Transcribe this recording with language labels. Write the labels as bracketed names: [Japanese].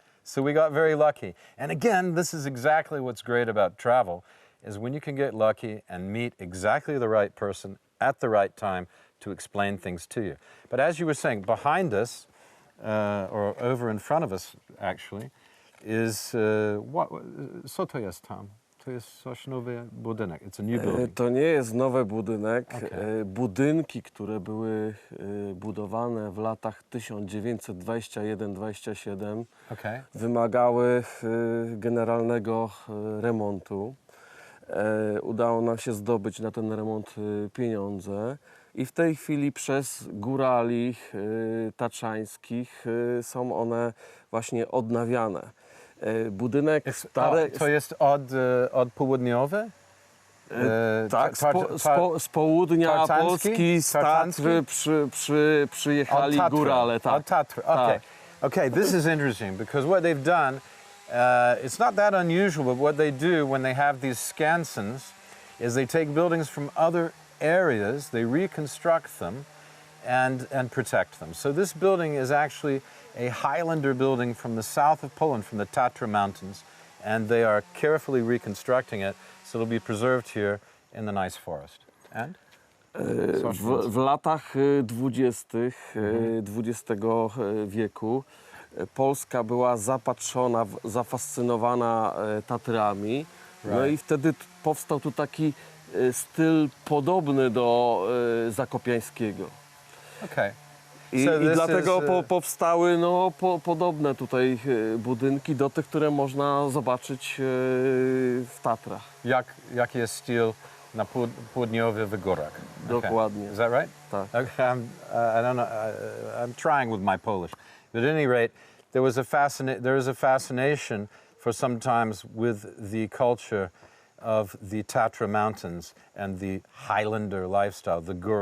[English] So we got very lucky. And again, this is exactly what's great about travel, is when you can get lucky and meet exactly the right person at the right time to explain things to you. But as you were saying, behind us, or over in front of us actually, is [Polish] co to jest tam? To jest coś nowy budynek. [English] It's a new building. [Polish] To nie jest nowy budynek. [English] Okay. [Polish] Budynki, które były budowane w latach 1921-27, [English] okay, [Polish] wymagały generalnego remontu. Udało nam się zdobyć na ten remont pieniądze i w tej chwili przez górali tatrzańskich są one właśnie odnawiane. Budynek stary... To jest od południowy? Tak, z południa Polski, z Tatry przyjechali górale. Tak. Tatry, okay. [English] Okay, this is interesting, because what they've done, it's not that unusual, but what they do when they have these skansens is they take buildings from other areas, they reconstruct them and protect them. So this building is actually a Highlander building from the south of Poland, from the Tatra Mountains, and they are carefully reconstructing it, so it'll be preserved here in the nice forest. And? [Polish] W latach 20. XX wieku Polska była zapatrzona, zafascynowana Tatrami. No i wtedy powstał tu taki styl podobny do zakopiańskiego. [English] Okay. [Polish] I dlatego powstały podobne tutaj budynki do tych, które można zobaczyć w Tatrach. Jaki jest styl na południowych górach? Dokładnie. [English] Is that right? [Polish] Tak. [English] Okay, I don't know. I'm trying with my Polish, but at any rate, there is a fascination for sometimes with the culture of the Tatra Mountains and the Highlander lifestyle, the